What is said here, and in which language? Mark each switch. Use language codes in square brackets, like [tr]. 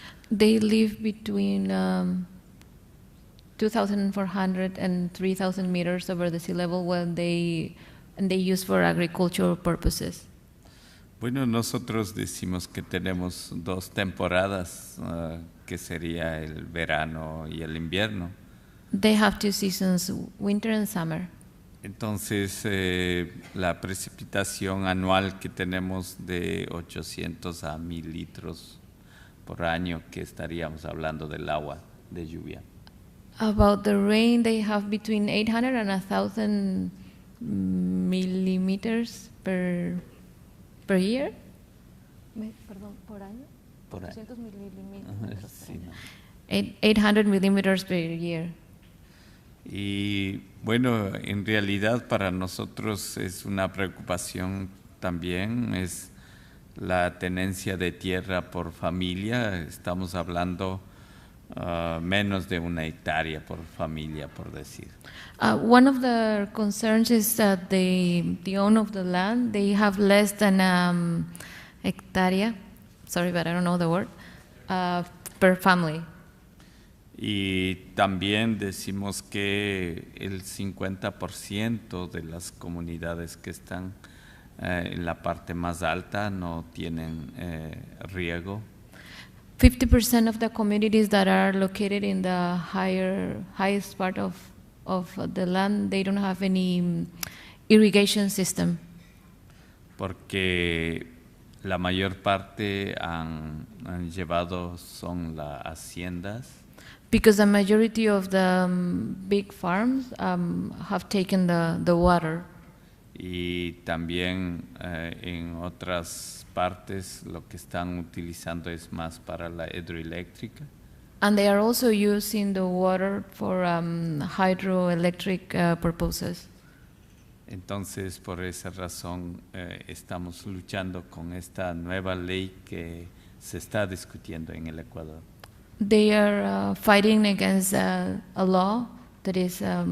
[en] They live between 2,400 and 3,000 meters over the sea level when they use for agricultural purposes. [es] Bueno, nosotros decimos que tenemos dos temporadas, que sería el verano y el invierno. [en] They have 2 seasons, winter and summer. [es] Entonces, la precipitación anual que tenemos de 800 a 1.000 litros por año, que estaríamos hablando del agua de lluvia. [en] About the rain, they have between 800 and 1,000 millimeters per year. [es] Perdón, por año. Por año. 800 milímetros. Sí, ¿no? [en] 800 millimeters per year. [es] Y bueno, en realidad para nosotros es una preocupación también, es la tenencia de tierra por familia. Estamos hablando menos de 1 hectárea por familia, por decir. [en] One of the concerns is that the owner of the land, they have less than hectarea, sorry, but I don't know the word, per family. [es] Y también decimos que el 50% de las comunidades que están en la parte más alta no tienen riego. [en] 50% of the communities that are located in the highest part of the land, they don't have any irrigation system. [es] Porque la mayor parte han llevado son las haciendas. [en] Because the majority of the big farms have taken the water. [es] Y también en otras partes lo que están utilizando es más para la hidroeléctrica. [en] And they are also using the water for hydroelectric purposes. [es] Entonces, por esa razón, estamos luchando con esta nueva ley que se está discutiendo en el Ecuador. [en] They are fighting against a law that is